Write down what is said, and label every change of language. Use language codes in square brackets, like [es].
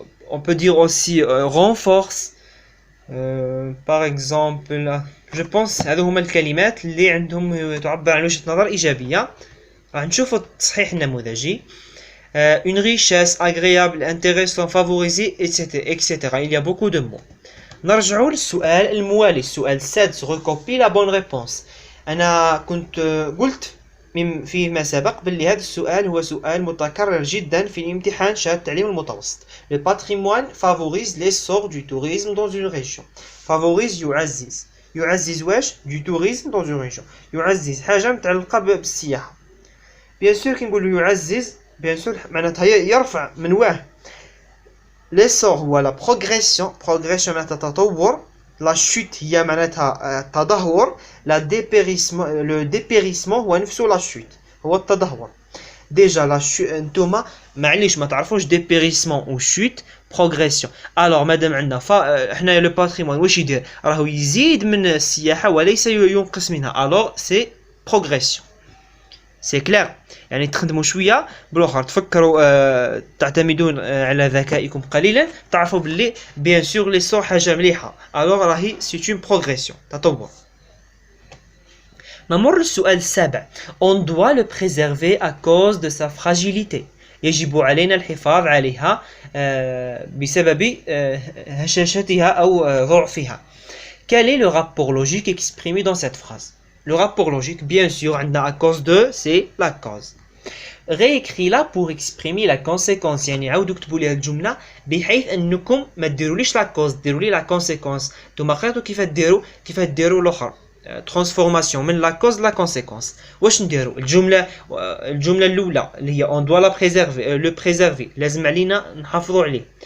[fr] on peut dire aussi renforce par exemple je pense [ar] هذو هما الكلمات اللي عندهم تعبر عن وجهة نظر إيجابية راح نشوفوا التصحيح النموذجي [fr] une richesse agréable intéressant favorisée etc. il y a beaucoup de mots [ar] نرجعوا للسؤال الموالي السؤال السادس [fr] recopie la bonne réponse [ar] أنا كنت قلت فيما سبق باللي هذا السؤال هو سؤال متكرر جدا في الامتحان شهادة التعليم المتوسط. [fr] Le patrimoine favorise l'essor du tourisme dans une région. [ar] Favorise يعزز. يعزز واش؟ [fr] du tourisme dans une région. [ar] يعزز حاجة متعلقة بالسياحة. [fr] Bien sûr [ar] كي نقولوا يعزز bien sûr معناتها يرفع من واه. [fr] L'essor هو la progression. Progression [ar] معناتها تطور. La chute هي معناتها التدهور. Le dépérissement هو نفسه la chute هو التدهور. [fr] Déjà la chute [ar] انتوما معليش ما تعرفوش [fr] dépérissement ou chute progression. [ar] Alors مادام عندنا احنا le patrimoine واش يدير راهو يزيد من السياحة وليس ينقص منها. [fr] Alors c'est progression. C'est clair. [ar] يعني تخدموا شويه بالاخر تفكروا تعتمدون على ذكائكم قليلا تعرفوا باللي بيان سور لي سو حاجه مليحه الوغ راهي سي اون بروغريسيون تطور. نمر للسؤال السابع [fr] on doit le préserver à cause de sa fragilité [ar] يجب علينا الحفاظ عليها بسبب هشاشتها أو ضعفها. [fr] Quel est le rapport logique exprimé dans cette phrase? Le rapport logique, bien sûr, à cause de, c'est la cause. Réécris-la pour exprimer la conséquence. [ar] يعني عاودوا اكتبوا لي هذه الجملة بحيث أنكم ما تديروليش la cause, ديروا لي la conséquence. نتوما قريتوا كيف تديروا الآخر. [fr] Transformation من la cause la conséquence. [ar] واش نديروا الجملة الأولى اللي هي [fr] on doit la préserver le préserver [ar] لازم علينا نحافظوا عليه.